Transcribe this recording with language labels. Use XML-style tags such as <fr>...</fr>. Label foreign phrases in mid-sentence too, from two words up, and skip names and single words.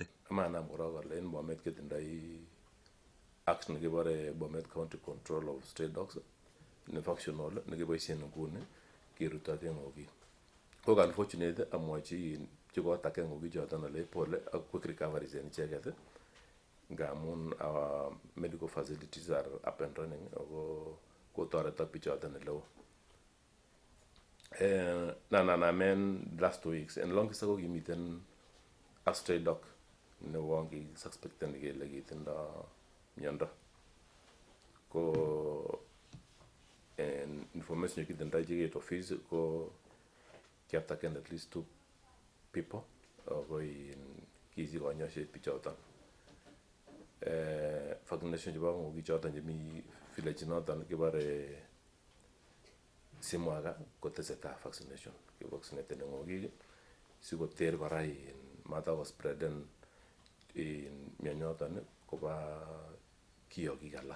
<kln>Amanam kora kole en Bomet ketindoi act nekibore Bomet County Control of Stray Dogs ne functional nekiboisien nguni kerutote ng'okik. Ko unfortunate amwochi chekotake ng'okik choton ole pole ak</kln> <en>quick recoveries</en> <kln>en icheket ngamun</kln> <en>our medical facilities are up and running</en> <kln>ako kotoretok bichoton eleo. Nanamen</kln> <en>last 2 weeks</en> <kln>en longisa ko kimiten</kln> <en>a stray dog</en> <kln>ne uon kisuspecten kele kitindo miondo ko en information kitindoi chiket office ko kiataken</kln> <en>at least 2 people</en> <kln>ako kisi konyoiset bichoton. Vaccination chebo ng'okik choton chemi village noton kibore Simwaga kotesetai vaccination kivaccineten ng'okik sikoter kora matako spreaden mionyoton koba kiyokik alak.</kln>